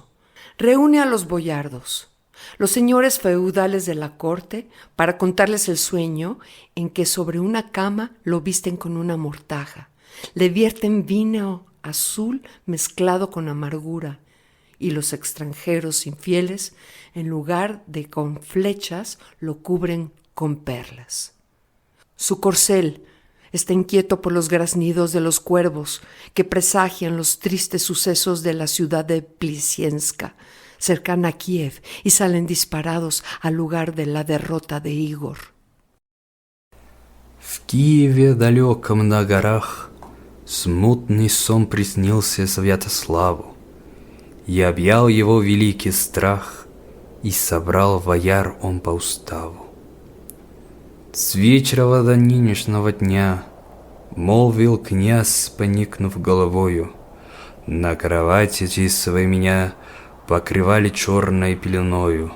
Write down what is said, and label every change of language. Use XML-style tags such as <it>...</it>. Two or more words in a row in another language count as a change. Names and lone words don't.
<es>Reúne a los boyardos, los señores feudales de la corte, para contarles el sueño en que sobre una cama lo visten con una mortaja, le vierten vino azul mezclado con amargura, y los extranjeros infieles, en lugar de con flechas, lo cubren con perlas. Su corcel está inquieto por los graznidos de los cuervos que presagian los tristes sucesos de la ciudad de Plisienska, cercana a Kiev, y salen disparados al lugar de la derrota de Igor.</es> <ru>В Киеве далеком на горах смутный сон приснился Святославу, и объял его великий страх, и собрал вояр он по уставу. С вечера до нынешнего дня, молвил князь, поникнув головою, на кровати тисовой меня покрывали черной пеленою.</ru>